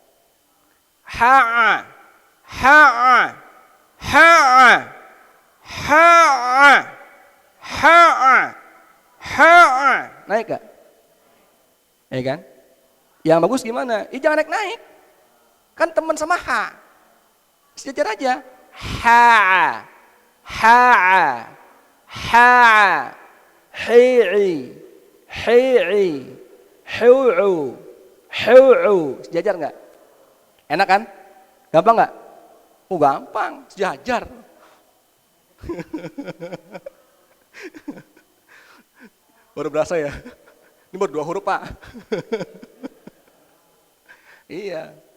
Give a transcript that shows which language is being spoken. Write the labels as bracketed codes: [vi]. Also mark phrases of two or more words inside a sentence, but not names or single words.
[id] Ha. Naik gak? Ya kan? Yang bagus gimana? Jangan naik. Kan teman sama ha. Sejajar aja. Ha. Hi'i. Hu'u. Sejajar enggak? Enak kan? Gampang enggak? Oh gampang, sejajar. Baru berasa ya? Ini baru 2 huruf Pak. Iya.